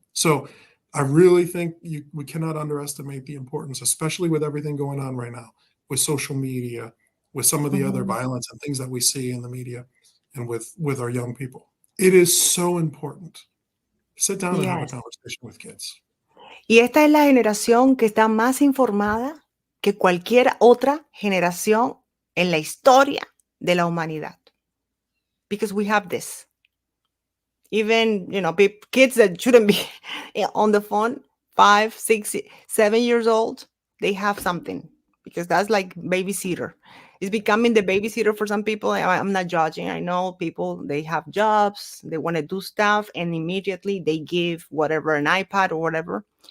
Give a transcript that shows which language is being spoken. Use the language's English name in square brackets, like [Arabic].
[English] So I really think we cannot underestimate the importance, especially with everything going on right now, with social media, with some of the other Mhm. violence and things that we see in the media, and with our young people. It is so important. Sit down and have a Yes. conversation with kids. [Spanish] Y esta es la generación que está más informada que cualquier otra generación en la historia de la humanidad. [English] Because we have this. Even, kids that shouldn't be on the phone, 5, 6, 7 years old, they have something, because that's like babysitter. It's becoming the babysitter for some people. I'm not judging. I know people, they have jobs, they want to do stuff, and immediately they give whatever, an iPad or whatever.